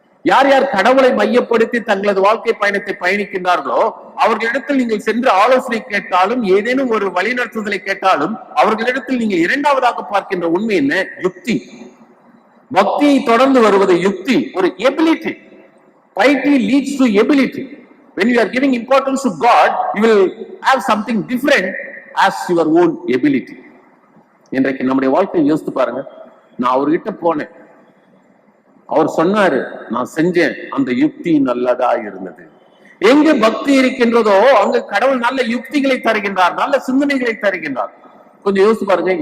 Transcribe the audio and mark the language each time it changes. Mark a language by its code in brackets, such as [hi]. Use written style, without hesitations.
[ta] யார் யார் கடவுளை மையப்படுத்தி தங்களது வாழ்க்கை பயணத்தை பயணிக்கின்றார்களோ அவர்களிடத்தில் நீங்கள் சென்று ஆலோசனை கேட்டாலும், ஏதேனும் ஒரு வழிநடத்துதலை கேட்டாலும், அவர்களிடத்தில் நீங்கள் இரண்டாவதாக பார்க்கின்ற உண்மை என்ன? யுக்தி. பக்தியை தொடர்ந்து வருவது யுக்தி, ஒரு ability. [en] Piety leads to ability. When you are giving importance to God, you will have something different as your own ability. [ta] இன்றைக்கு நம்முடைய வாழ்க்கையை யோசித்து பாருங்க. நான் அவர்கிட்ட போனேன், அவர் சொன்னாரு, நான் செஞ்சேன், அந்த யுக்தி நல்லதா இருந்தது. எங்கு பக்தி இருக்கின்றதோ அங்கு கடவுள் நல்ல யுக்திகளை தருகின்றார், நல்ல சிந்தனைகளை தருகின்றார். கொஞ்சம் யோசித்து பாருங்க.